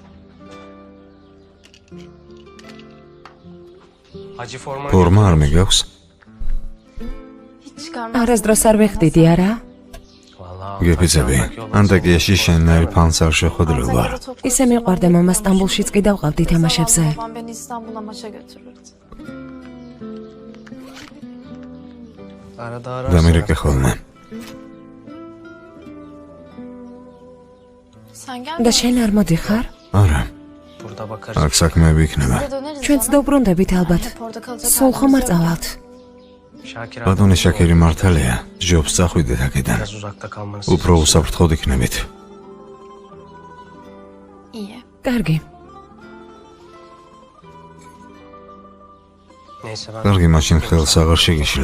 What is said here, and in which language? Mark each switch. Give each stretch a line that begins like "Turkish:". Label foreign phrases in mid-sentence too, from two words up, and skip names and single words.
Georgian: ფორმა არ მიგაქვს? არასდროს არ ვეხდიდი, არა? გეფიცები. ანტაკიაში შენნაირ ფანს არ შეხვედრილ ვარ. ისე მიყვარდა მამა სტამბულშიც კი დავყავდი თამაშებზე.
Turkish: Babam beni İstanbul'a maça götürürdü.
Georgian: დამირეკე ხოლმე.
Turkish: Sen gel.
Georgian: და შენ არ მოდიხარ? არა. აქ საქმეები იქნება. ჩვენც დავბრუნდებით ალბათ.
Turkish: Orada kalacak.
Georgian: სულ ხომ არ წავალთ? ბატონი შაქერი მართალია. ჯობს წახვიდეთ აქედან. უფრო უსაფრთხოდ იქნებით.
Turkish: İyi.
Georgian: კარგი. კარგი, მაშინ ხელს აღარ შეგიშლე.